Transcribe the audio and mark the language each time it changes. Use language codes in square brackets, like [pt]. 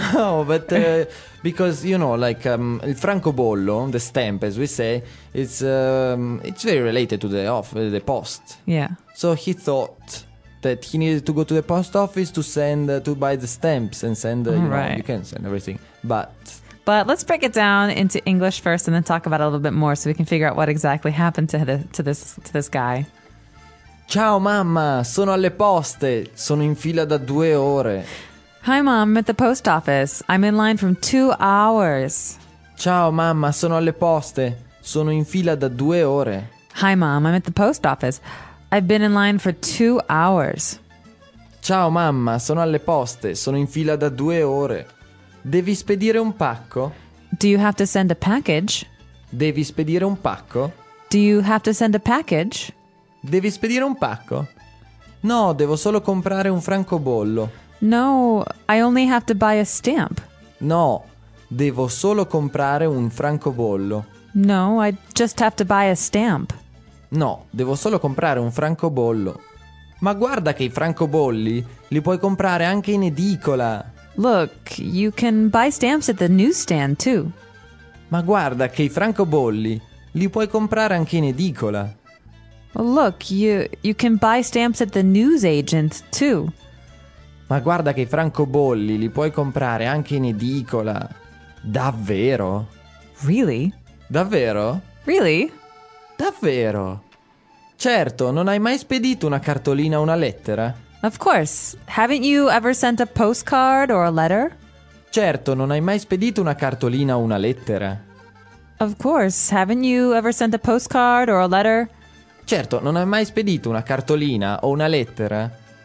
[en] Hey, no, but because, you know, like, [it] il francobollo, [en] the stamp, as we say, it's very related to the post. Yeah. So he thought that he needed to go to the post office to send, to buy the stamps and send, you can send everything. But let's break it down into English first and then talk about it a little bit more so we can figure out what exactly happened to this guy. [it] Ciao mamma, sono alle poste, sono in fila da due ore. [en] Hi mom, I'm at the post office. I'm in line from 2 hours. [it] Ciao mamma, sono alle poste, sono in fila da due ore. [en] Hi mom, I'm at the post office. I've been in line for 2 hours. [it] Ciao mamma, sono alle poste, sono in fila da due ore. Devi spedire un pacco? [en] Do you have to send a package? [it] Devi spedire un pacco? [en] Do you have to send a package? [it] Devi spedire un pacco? No, devo solo comprare un francobollo. [en] No, I only have to buy a stamp. [it] No, devo solo comprare un francobollo. [en] No, I just have to buy a stamp. [it] No, devo solo comprare un francobollo. Ma guarda che i francobolli li puoi comprare anche in edicola. [en] Look, you can buy stamps at the newsstand too. [it] Ma guarda che i francobolli li puoi comprare anche in edicola. [en] Well, look, you can buy stamps at the newsagent too. [it] Ma guarda che i francobolli li puoi comprare anche in edicola. Davvero? [en] Really? [it] Davvero? [en] Really? [it] Davvero? Certo, non hai mai spedito una cartolina o una lettera? [en] Of course. Haven't you ever sent a postcard or a letter? [it] Certo, non hai mai spedito una cartolina o una lettera? [en] Of course. Haven't you ever sent a postcard or a letter? [it] Certo, non hai mai spedito una cartolina o una lettera?